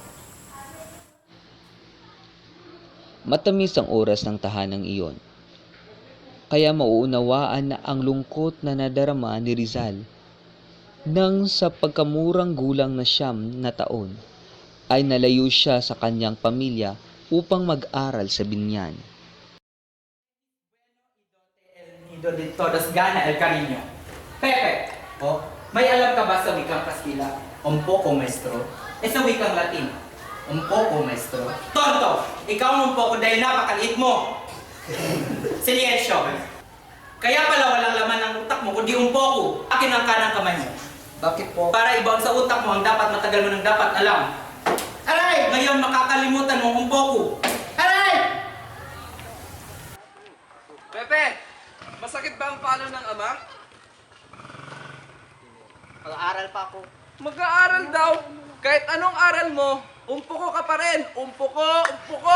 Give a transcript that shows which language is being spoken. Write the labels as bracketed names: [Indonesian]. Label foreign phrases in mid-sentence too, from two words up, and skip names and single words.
[Filipino] Matamis ang oras ng tahanang iyon. Kaya mauunawaan na ang lungkot na nadarama ni Rizal nang sa pagkamurang gulang na 9 na taon ay nalayo siya sa kanyang pamilya upang mag-aral sa binyan. [Spanish] Nido de todos gana el cariño. [Filipino] Pepe, Oh, may alam ka ba sa wikang Kastila? [Spanish] Un poco, maestro. [Filipino] Sa wikang Latin? [Spanish] Un poco, maestro. Tonto! [Filipino] Ikaw ang [Spanish] un poco [Filipino] dahil napakaliit mo. Silensyo. Kaya pala walang laman ng utak mo kundi [Spanish] un poco. [Filipino] Akin ang kanang kamay mo. bakit po? Para ibaon sa utak mo ang dapat matagal mo nang dapat alam. Aray! Ngayon makakalimutan mo [Spanish] un poco. [Filipino] Aray! Pepe! Masakit ba ang palo ng ama? Mag-aaral pa ako. Mag-aaral daw! Kahit anong aral mo, umpuko ka pa rin! Umpuko! Umpuko!